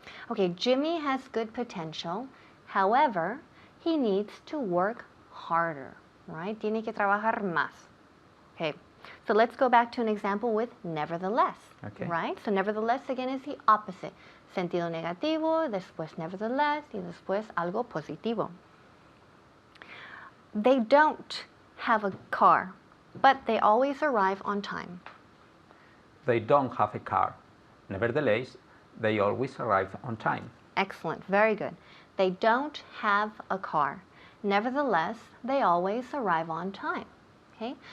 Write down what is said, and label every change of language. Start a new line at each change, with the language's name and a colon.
English: Okay, Jimmy has good potential. However, he needs to work harder, right?
Spanish: Tiene que trabajar más.
English: Okay. So let's go back to an example with nevertheless, right? So nevertheless, again, is the opposite.
Spanish: Sentido negativo, después nevertheless, y después algo positivo.
English: They don't have a car, but they always arrive on time. They don't have a car. Nevertheless, they always arrive on time. Excellent. Very good. They don't have a car. Nevertheless, they always arrive on time. Okay?